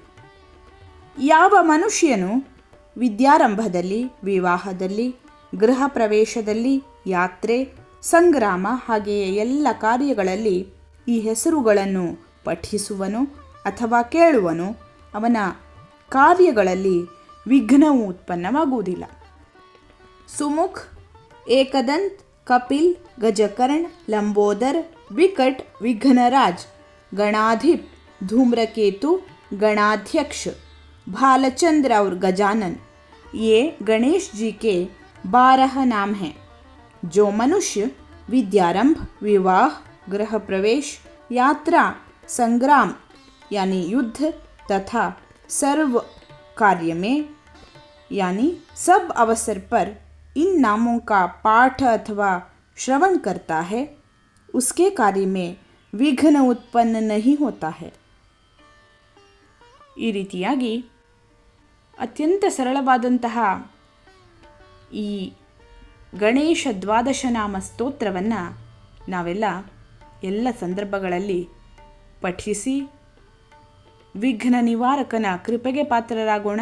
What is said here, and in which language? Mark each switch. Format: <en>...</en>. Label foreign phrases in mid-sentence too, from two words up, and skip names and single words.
<kn>ಯಾವ ಮನುಷ್ಯನು ವಿದ್ಯಾರಂಭದಲ್ಲಿ, ವಿವಾಹದಲ್ಲಿ, ಗೃಹ ಪ್ರವೇಶದಲ್ಲಿ, ಯಾತ್ರೆ, ಸಂಗ್ರಾಮ ಹಾಗೆಯೇ ಎಲ್ಲ ಕಾರ್ಯಗಳಲ್ಲಿ ಈ ಹೆಸರುಗಳನ್ನು ಪಠಿಸುವನು ಅಥವಾ ಕೇಳುವನು, ಅವನ ಕಾರ್ಯಗಳಲ್ಲಿ ವಿಘ್ನವು ಉತ್ಪನ್ನವಾಗುವುದಿಲ್ಲ. ಸುಮುಖ್, ಏಕದಂತ್, ಕಪಿಲ್, ಗಜಕರ್ಣ, ಲಂಬೋದರ್, ವಿಕಟ್, ವಿಘ್ನರಾಜ್,</kn> <hi>गणाधिप, धूम्रकेतु, गणाध्यक्ष, भालचंद्र और गजानन ये गणेश जी के 12 नाम हैं. जो मनुष्य विद्यारंभ, विवाह, गृह प्रवेश, यात्रा, संग्राम यानी युद्ध तथा सर्व कार्य में यानी सब अवसर पर इन नामों का पाठ अथवा श्रवण करता है, उसके कार्य में विघ्न उत्पन्न नहीं होता है.</hi> <kn>ಈ ರೀತಿಯಾಗಿ ಅತ್ಯಂತ ಸರಳವಾದಂತಹ ಈ ಗಣೇಶ ದ್ವಾದಶನಾಮ ಸ್ತೋತ್ರವನ್ನು ನಾವೆಲ್ಲ ಎಲ್ಲ ಸಂದರ್ಭಗಳಲ್ಲಿ ಪಠಿಸಿ ವಿಘ್ನ ನಿವಾರಕನ ಕೃಪೆಗೆ ಪಾತ್ರರಾಗೋಣ.</kn>